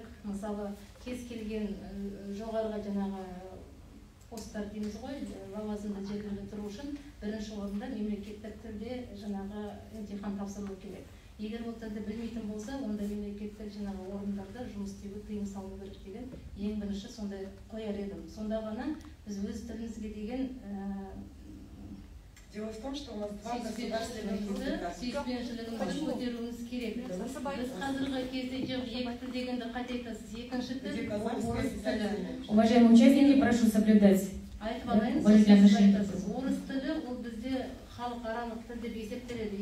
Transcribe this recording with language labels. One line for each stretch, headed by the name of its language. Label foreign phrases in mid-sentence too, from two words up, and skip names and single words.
Kazakh: Мысалы, кез келген жоғарыға жаңағы посттар дейміз ғой, лауазымды жерлерде тұру үшін бірінші орында мемлекеттік тілде жаңағы емтихан тапсырылу керек. Егер ол тілді білмейтін болса, онда мемлекеттік жаңағы орындарда жұмыс істеуге тыйым салу керек деген ең бірінші сондай қояр едім. Сонда ғана біз өз тілімізге деген
Russian: Дело в том, что у нас два государственных языка.
Kazakh: Сүйіспеншілігімізді көтеруіміз керек. Біз қазіргі кезде екі тіл дегенді қате айтасыз. Екінші тіл орыс тілі.
Russian: Уважаемые участники, прошу соблюдать.
Kazakh: Айтып алайын, орыс тілі ол бізде халықаралық тіл деп есептеледі.